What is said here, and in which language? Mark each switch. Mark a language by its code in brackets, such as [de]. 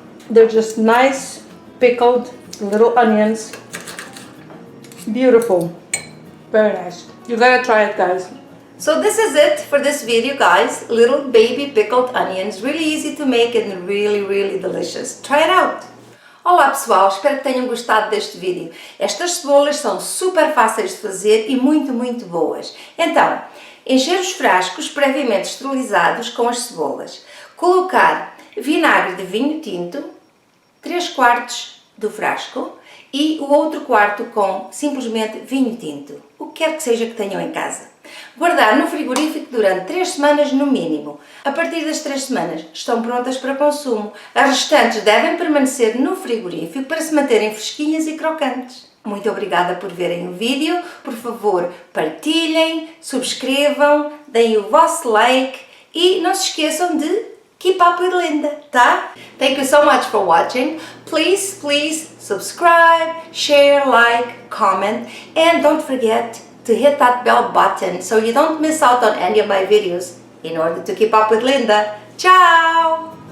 [en] They're just nice pickled little onions. Beautiful. Very nice. You gotta try it, guys. So this is it for this video, guys. Little baby pickled onions. Really easy to make and really delicious. Try it out. [pt] Olá pessoal, espero que tenham gostado deste vídeo. Estas cebolas são super fáceis de fazer e muito boas. Então, encher os frascos previamente esterilizados com as cebolas. Colocar vinagre de vinho tinto, 3/4 do frasco, e o outro quarto com simplesmente vinho tinto, o que quer que seja que tenham em casa. Guardar no frigorífico durante 3 semanas no mínimo. A partir das 3 semanas estão prontas para consumo. As restantes devem permanecer no frigorífico para se manterem fresquinhas e crocantes. Muito obrigada por verem o vídeo. Por favor, partilhem, subscrevam, deem o vosso like e não se esqueçam de [en] keep up with Linda, [pt] tá? [en] Thank you so much for watching. Please subscribe, share, like, comment, and don't forget to hit that bell button so you don't miss out on any of my videos in order to keep up with Linda. Ciao!